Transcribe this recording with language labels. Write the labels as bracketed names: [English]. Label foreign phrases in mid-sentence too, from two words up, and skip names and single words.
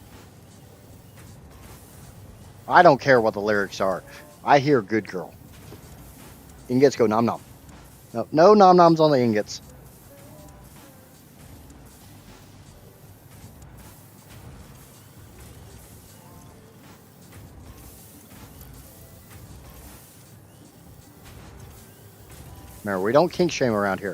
[English] I don't care what the lyrics are. I hear good girl. Ingots go nom nom. No, no nom noms on the ingots. Remember, we don't kink shame around here.